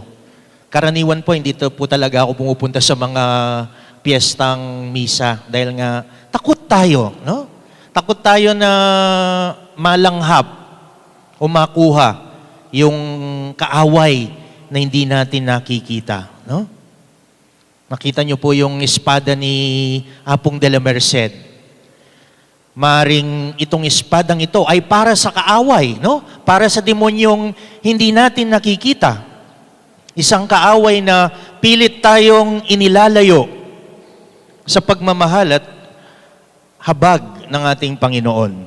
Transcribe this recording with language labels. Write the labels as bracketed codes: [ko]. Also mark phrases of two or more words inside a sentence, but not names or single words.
[tl] Karaniwan po, hindi po talaga ako pumupunta sa mga piyestang misa dahil nga takot tayo, no? Takot tayo na malanghap o makuha yung kaaway na hindi natin nakikita, no? Nakita niyo po yung espada ni Apong de la Merced. Maring itong espadang ito ay para sa kaaway, no? Para sa demonyong hindi natin nakikita. Isang kaaway na pilit tayong inilalayo sa pagmamahal at habag ng ating Panginoon.